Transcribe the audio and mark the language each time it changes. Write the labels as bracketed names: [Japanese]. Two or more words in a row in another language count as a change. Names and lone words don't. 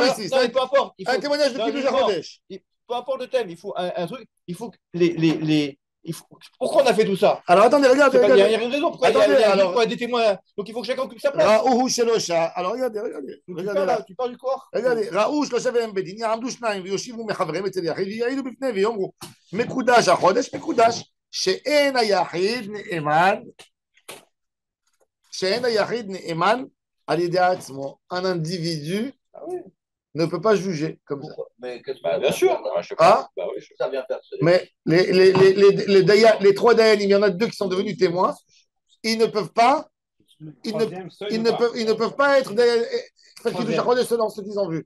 [French] défendeur. ici. Non, mais peu importe. Un témoignage de dans un Kiddush jugement, HaChodesh. peu importe le thème, il faut un truc. Il faut que pourquoi on a fait tout ça? Alors attendez, regardez. Il n'y a regardez. une raison pourquoi Attendez, alors. pourquoi il y a des témoins. Donc il faut que chacun occupe sa place. [Hebrew] ראו שלושה. [French] Alors regardez. Regardez là. Tu parles du corps. regardez, [Hebrew] ראו שלושה והם בדין, יעמדו שניים ויושיבו מחבריהם אצל יחיד, ויעידו בפני ויאמרו, מקודש החודש, מקודש, שאין היחיד נאמן על ידי עצמו. [French] Un individu ne peut pas juger comme ça. Mais qu'est-ce Bah, que bien sûr. Bah, je sais Ah. pas. Bah oui, ça vient faire. Mais les trois Dayanim, il y en a deux qui sont devenus témoins, ils ne peuvent pas, ils ne peuvent pas être faire [Hebrew] קידוש החודש [French] selon ce qu'ils ont vu.